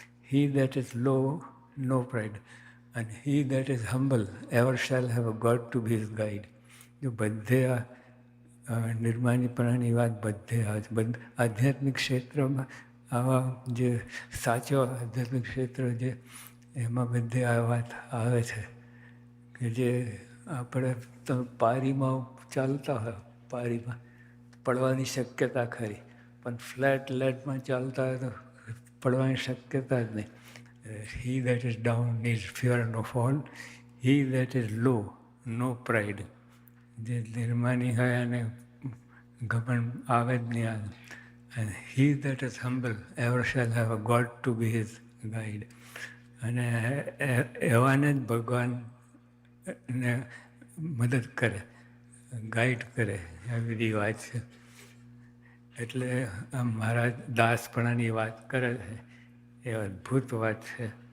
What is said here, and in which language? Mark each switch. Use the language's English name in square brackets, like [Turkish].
[English] He that is low, no pride. And he that is humble ever shall have a God to be his guide. [Gujarati] જો બધે આ નિર્માણીપણાની વાત બધે આધ્યાત્મિક ક્ષેત્રમાં આવા જે સાચો આધ્યાત્મિક ક્ષેત્ર છે એમાં બધે આ વાત આવે છે કે જે આપણે પારીમાં ચાલતા હોય, પારીમાં પડવાની શક્યતા ખરી, પણ ફ્લેટ લેટમાં ચાલતા હોય તો પડવાની શક્યતા જ નહીં. [English] He that is down needs fear no fall. He that is low, no pride. [Gujarati] જે નિર્માની હોય અને ઘમંડ આવે જ નહીં આવે. [English] And he that is humble ever shall have a God to be his guide. [Gujarati] અને એવાને જ ભગવાનને મદદ કરે, ગાઈડ કરે, આ બધી વાત છે. એટલે આ મારા દાસપણાની વાત કરે છે એ અદ્ભુત વાત છે.